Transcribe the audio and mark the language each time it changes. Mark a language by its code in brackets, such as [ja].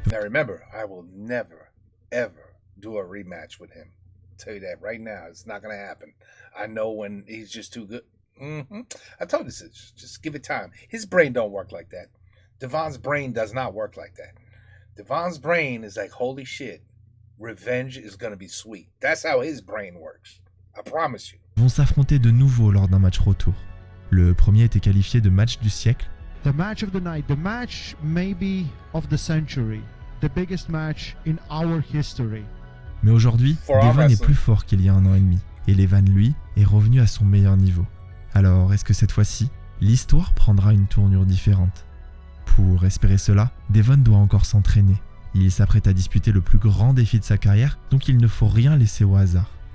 [en] Now remember, I will never, ever do a rematch with him. I'll tell you that right now. It's not going to happen. I know when he's just too good. I told you this. Just give it time. His brain don't work like that. Devon's brain does not work like that. Devon's brain is like, holy shit, revenge is going to be sweet. That's how his brain works. I promise you. [fr] Vont s'affronter de nouveau lors d'un match retour. Le premier était qualifié de match du siècle. [en] The match of the night, the match maybe of the century, the biggest match in our history. [fr] Mais aujourd'hui, Devon est plus fort qu'il y a un an et demi, et Levan, lui, est revenu à son meilleur niveau. Alors, est-ce que cette fois-ci, l'histoire prendra une tournure différente? Pour espérer cela, Devon doit encore s'entraîner. Il s'apprête à disputer le plus grand défi de sa carrière, donc il ne faut rien laisser au hasard.